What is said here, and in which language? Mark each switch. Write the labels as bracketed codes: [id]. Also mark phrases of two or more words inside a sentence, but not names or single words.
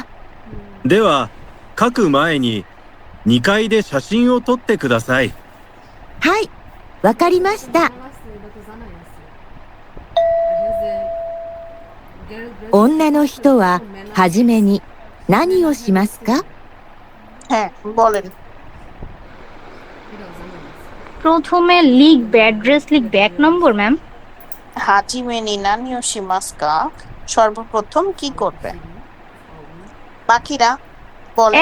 [ja] では、書く前に2階で写真を撮ってください。はい、わかりました。女の人ははじめに何をしますか？ [bn] হ্যাঁ, বলেন। প্রথমে লিখবে, অ্যাড্রেস লিখবে 1 নম্বর ম্যাম। [ja] はじめに何をしますか [bn] সর্বপ্রথম কি করবে? বাকিরা বলেন।